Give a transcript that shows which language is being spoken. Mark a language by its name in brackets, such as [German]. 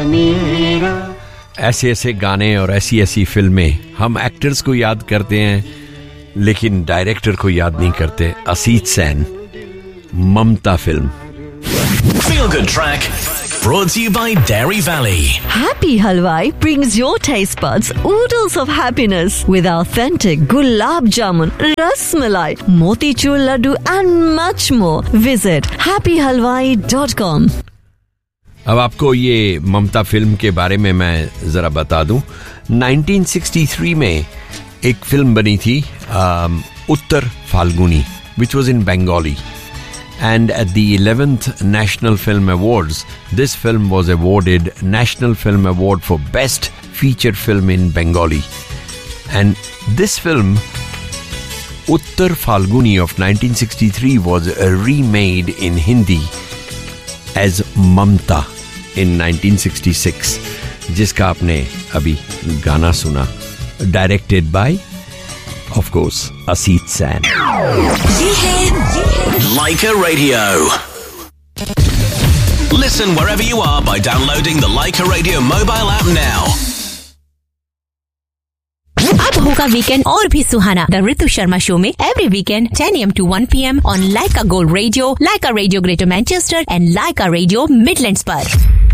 [Hindi] ऐसे ऐसे गाने और ऐसी ऐसी फिल्में हम एक्टर्स को याद करते हैं लेकिन डायरेक्टर को याद नहीं करते. असीत सेन, ममता film. [English] Feel good track brought to you by Dairy Valley. Happy Halwai brings your taste buds oodles of happiness with authentic gulab jamun, rasmalai, moti chur laddu and much more. Visit happyhalwai.com. [Hindi] अब आपको ये ममता film के बारे में मैं जरा बता दूं. 1963 में एक फिल्म बनी थी उत्तर Falguni, [English] Which was in Bengali. And at the 11th national film awards this film was awarded national film award for best feature film in Bengali. And this film Uttar Falguni of 1963 was remade in Hindi as Mamta in 1966, [Hindi] जिसका आपने अभी गाना सुना, [English] Directed by of course Asit Sen. Leica Radio. Listen wherever you are by downloading the Leica Radio mobile app now. [Hindi] अब होगा weekend और भी सुहाना [English] The Ritu Sharma show में every weekend 10 AM to 1 PM on Lyca Gold Radio, Lyca Radio Greater Manchester and Lyca Radio Midlands पर.